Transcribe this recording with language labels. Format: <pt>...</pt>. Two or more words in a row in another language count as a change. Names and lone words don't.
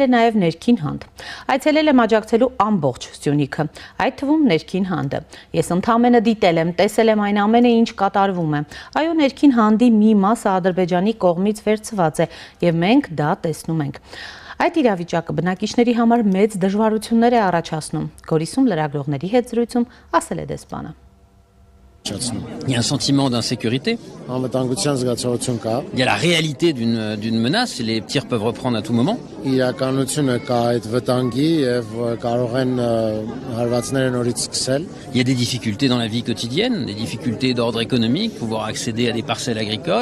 <hy>է նաև ներքին հանդ։ Այցելել եմ աջակցելու ամբողջ Սյունիքը, այդ թվում ներքին հանդը։ Ես ընդամենը դիտել եմ, տեսել եմ այն ամենը, ինչ կատարվում է։ Այո, ներքին հանդի մի մասը Ադրբեջանի կողմից վերցված է, եւ մենք դա տեսնում ենք։ Այդ իրավիճակը բնակիչների համար մեծ դժվարություններ է առաջացնում։ Գորիսում լրագրողների հետ զրույցում ասել է դեսպանը։</hy> <fr>Il y a un sentiment d'insécurité. Il y a la réalité d'une menace. Les tirs peuvent reprendre à tout moment. Il y a des difficultés dans la vie quotidienne, des difficultés d'ordre économique, pouvoir accéder à des parcelles agricoles.</fr>